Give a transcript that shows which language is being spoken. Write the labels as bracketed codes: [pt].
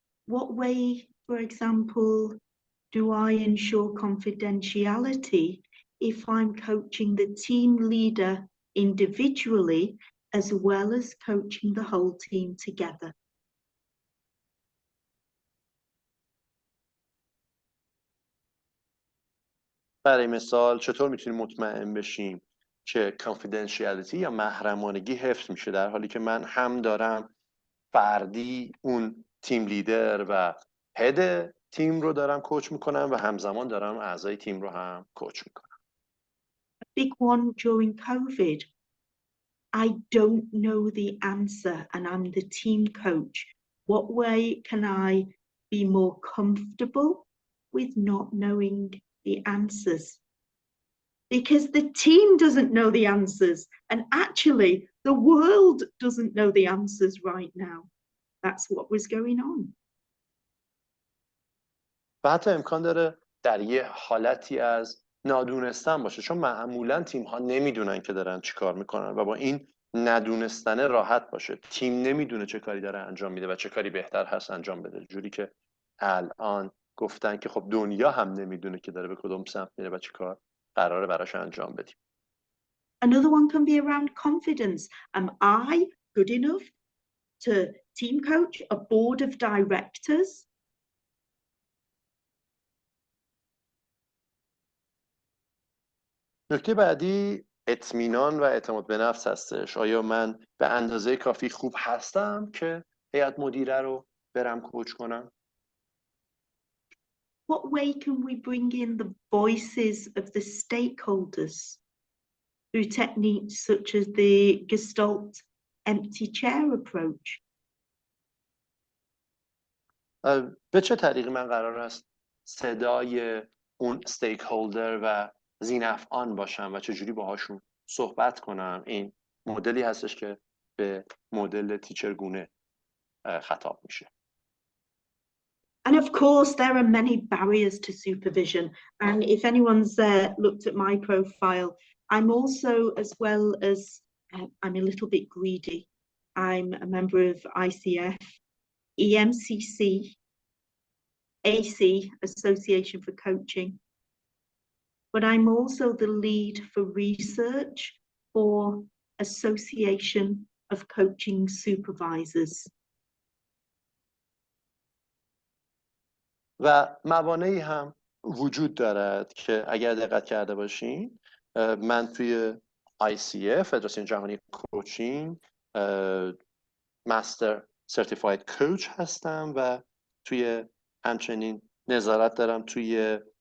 [en] What way, for example, do I ensure confidentiality if I'm coaching the team leader individually as well as coaching the whole team together? [fa] برای مثال چطور میتونیم مطمئن بشیم که confidentiality یا محرمانگی حفظ میشه در حالی که من هم دارم فردی اون تیم لیدر و هد تیم رو دارم کوچ میکنم و همزمان دارم اعضای تیم رو هم کوچ میکنم. [en] A big one during COVID. I don't know the answer and I'm the team coach. What way can I be more comfortable with not knowing the answers? Because the team doesn't know the answers and actually the world doesn't know the answers right now. That's what was going on. [fa] و حتی امکان داره در یه حالتی از نادونستن باشه چون معمولا تیم ها نمیدونن که دارن چی کار میکنن و با این ندونستن راحت باشه. تیم نمیدونه چه کاری داره انجام میده و چه کاری بهتر هست انجام بده، جوری که الان گفتن که خب دنیا هم نمیدونه که داره به کدوم سمت میره و چه کار قراره براش انجام بدیم. [en] Another one can be around confidence. Am I good enough to team coach a board of directors? [fa] نکته بعدی اطمینان و اعتماد به نفس هستش. آیا من به اندازه کافی خوب هستم که هیئت مدیره رو برم کوچ کنم؟ [en] What way can we bring in the voices of the stakeholders through techniques such as the Gestalt empty chair approach? [fa] به چه طریقی من قرار است صدای اون stakeholder و ذی‌نفعان باشم و چجوری باهاشون صحبت کنم؟ این مدلی هستش که به مدل تیچرگونه خطاب میشه. [en] And of course, there are many barriers to supervision. And if anyone's looked at my profile, I'm also, as well as I'm a little bit greedy. I'm a member of ICF, EMCC, AC, Association for Coaching. But I'm also the lead for research for Association of Coaching Supervisors. [fa] و موانعی هم وجود دارد که اگر دقت کرده باشین من توی ICF فدراسیون جهانی کوچینگ مستر سرتیفاید کوچ هستم و توی همچنین نظارت دارم توی